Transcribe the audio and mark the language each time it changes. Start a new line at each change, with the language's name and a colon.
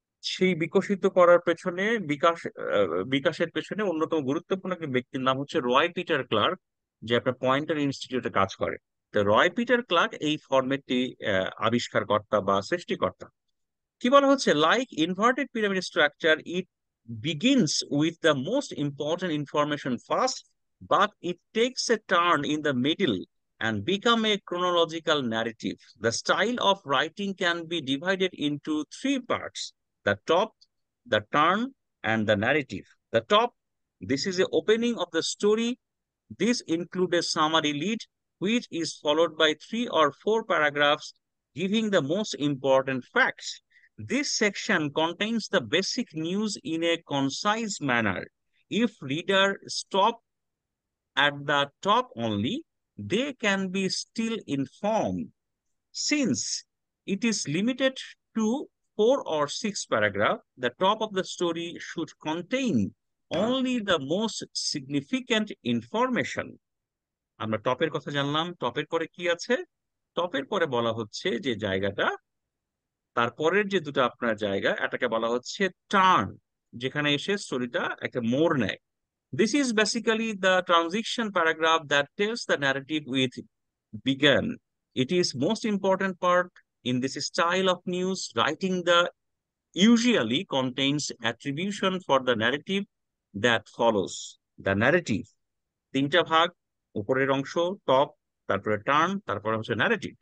Bangla: সেই বিকশিত করার পেছনে বিকাশের পেছনে অন্যতম গুরুত্বপূর্ণ একটি ব্যক্তির নাম হচ্ছে রয় পিটার ক্লার্ক, যে আপনার পয়েন্টার ইনস্টিটিউটে কাজ করে। তো রয় পিটার ক্লার্ক এই ফরম্যাটটি আবিষ্কারকর্তা বা সৃষ্টিকর্তা। কি বলা হচ্ছে, like inverted pyramid structure, it
English: begins with the most important information first, but it takes a turn in the middle and become a chronological narrative. The style of writing can be divided into three parts: the top, the turn, and the narrative. The top, this is the opening of the story. This includes a summary lead, which is followed by 3 or 4 paragraphs giving the most important facts. This section contains the basic news in a concise manner. If reader stop at the top only, they can be still informed. Since it is limited to 4 or 6 paragraphs, the top of the story should contain only the most significant information.
Bangla: আমরা টপের কথা জানলাম, টপের পরে কি আছে? টপের পরে বলা হচ্ছে যে জায়গাটা, তারপরের যে দুটো আপনার জায়গা, এটাকে বলা হচ্ছে টার্ন, যেখানে এসে স্টোরিটা একটা মোড় নেয়।
English: This is basically the transition paragraph that tells the narrative with began. It is most important part in this style of news writing. The usually contains attribution for the narrative that follows.
Bangla: The narrative, 3টা ভাগ, উপরের অংশ top, তারপরে turn, তারপরে হচ্ছে narrative.